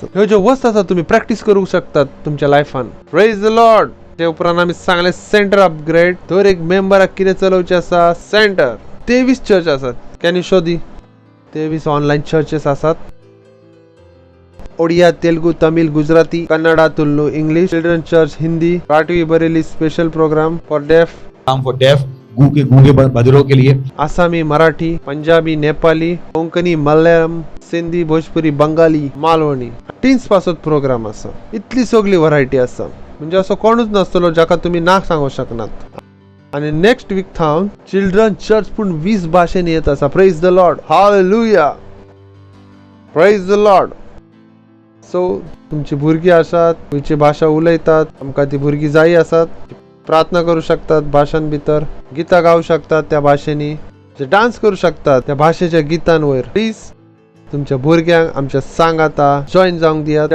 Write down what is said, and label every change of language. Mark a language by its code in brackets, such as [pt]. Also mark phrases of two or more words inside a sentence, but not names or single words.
[kok] ह्यो ज्यो वस्त आसात तुम्ही प्रॅक्टीस करूंक शकतात तुमच्या लायफान. [en] Praise the Lord. [kok] ते उपरांत आमी सांगले [en] center upgrade. [kok] तर एक मेंबराक कितें चलोवचें आसा सेंटर 23 चर्च आसात. [en] can you show the 23 online churches आसात. [kok] ओडिया, तेलुगू, तमिळ, गुजराती, कन्नडा, [en] तुलू, इंग्लिश, children church, हिंदी, काटवी बरेली special program for deaf, for deaf [hi] गूंगे बधिरों के लिए, [kok] आसामी, मराठी, पंजाबी, नेपाली, कोंकणी, मल्याळम, सिंधी, भोजपुरी, बंगाली, मालवणी. टीन्स पासत प्रोग्राम आसा. इतली सगळी व्हरायटी आसा म्हणजे असो कोणूच नासतलो जाका तुम्ही ना सांगू शकनात. आणि [en] next week [kok] थावन [en] children church [kok] पूण 20 भाशेन येत आसा. [en] Praise the Lord. Hallelujah. Praise the Lord. [kok] सो तुमची भुरगीं आसात खंयची भाशा उलयतात आमकां ती भुरगीं जायी आसात. प्रार्थना करू शकतात भाशां भितर. गितां गावू शकतात त्या भाशेनी. जे डान्स करू शकतात त्या भाशेच्या गितां वयर. प्लीज तुमच्या भुरग्यांक आमच्या सांगाता जॉईन जावंक दियात.